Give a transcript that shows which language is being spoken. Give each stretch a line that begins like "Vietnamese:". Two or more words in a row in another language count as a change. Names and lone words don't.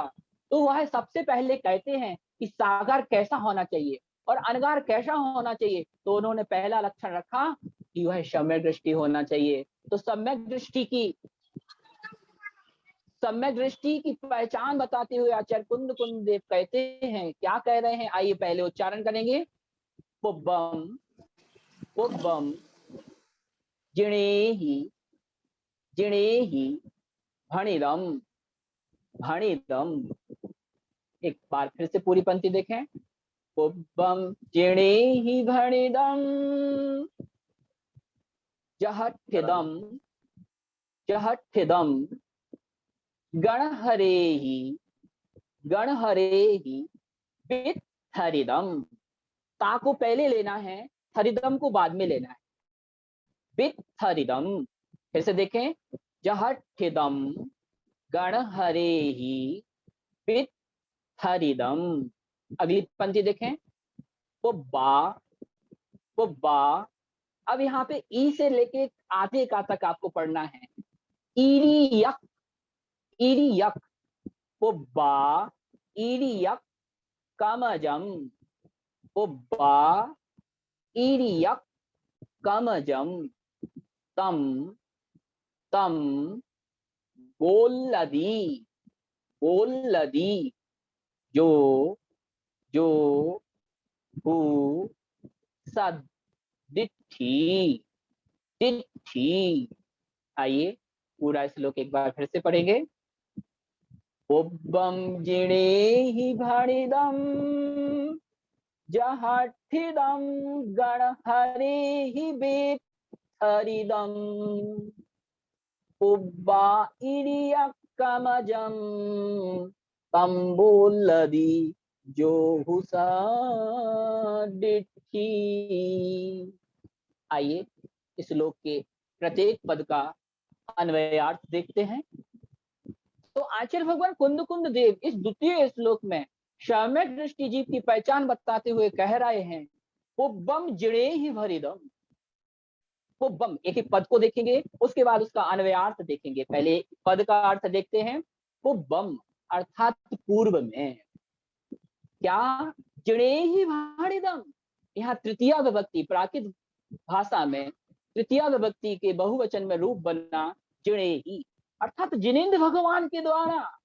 Hindi: तो वह सबसे पहले कहते हैं कि सागार कैसा होना चाहिए और अनगार कैसा होना चाहिए। तो उन्होंने पहला लक्षण रखा कि वह सम्यक दृष्टि होना चाहिए। तो सम्यक दृष्टि की पहचान बताते हुए आचार्य कुंद कुंद देव कहते हैं, क्या कह रहे हैं, आइए पहले उच्चारण करेंगे।
Prakrit languages: पुब्बम पुब्बम जिणे ही जिणे ही भणिदम भणिदम।
Hindi: एक बार फिर से पूरी पंक्ति देखें।
Prakrit languages: पुब्बम जिणे ही भणिदम जहठिदम जहठिदम गणहरे ही गणहरे ही वित हरिदम।
Hindi: ता को पहले लेना है, हरिदम को बाद में लेना है।
Prakrit languages: वित हरिदम,
Hindi: फिर से देखें।
Prakrit languages: जहठिदम गणहरे ही वित हरिदम।
Hindi: अगली पंक्ति देखें।
Prakrit languages: पुब्बा पुब्बा।
Hindi: अब यहाँ पे ई से लेके आधे का तक आपको पढ़ना है।
Prakrit languages: ईरी यक ईरी यक। पुब्बा ईरी यक कमजम। पुब्बा ईरी यक कमजम तम तम गोल्लदी गोल्लदी जो जो हु सद दिट्ठी दिट्ठी।
Hindi: आइए पूरा श्लोक एक बार फिर से पढ़ेंगे।
Prakrit languages: पुब्बम जिणे ही भणिदम जहठिदम गणहरे ही वेद वित्थरिदम पुब्बा इरियक्कमजम तंबोलदी जो हुसाडिठी।
Hindi: आइए इस श्लोक के प्रत्येक पद का अन्वयार्थ देखते हैं। तो आचार्य भगवान कुंद कुंद देव इस द्वितीय श्लोक में सम्यक दृष्टि जीव की पहचान बताते हुए कह रहे हैं,
Prakrit languages: पुब्बम जिणे ही भरिदम। पुब्बम,
Hindi: एक एक पद को देखेंगे, उसके बाद उसका अन्वयार्थ देखेंगे। पहले पद का अर्थ देखते हैं। पुब्बम अर्थात पूर्व में, क्या,
Prakrit languages: जिणे ही भरिदम,
Hindi: यहाँ तृतीय विभक्ति, प्राकृत भाषा में तृतीय विभक्ति के बहुवचन में रूप बना
Prakrit languages: जिणे ही,
Hindi: अर्थात जिनेन्द्र भगवान के द्वारा